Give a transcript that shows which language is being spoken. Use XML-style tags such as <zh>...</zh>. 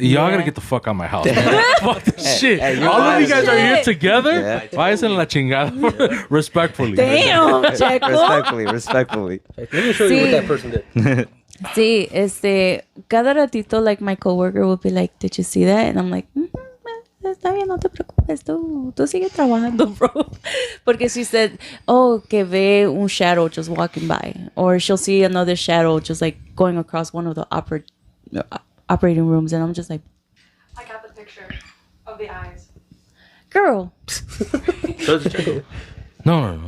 <en>Y'all gotta get the fuck out of my house. Fuck this shit. All of you guys are here together? Yeah.</en> <es>Váyanse en la chingada.</es> <en>Respectfully. Damn, Checo. Respectfully. let me show you what that person did.</en> <es>Sí, cada ratito,</es> <en>like, my coworker will be like, did you see that? And I'm like,</en> <es>está bien, no te preocupes, tú sigue trabajando, bro. Porque</es> <en>she said, oh,</en> <es>que ve un</es> <en>shadow just walking by. Or she'll see another shadow just, like, going across one of the operating rooms. And I'm just like, I got the picture of the eyes. girl. Show the check. No.</en>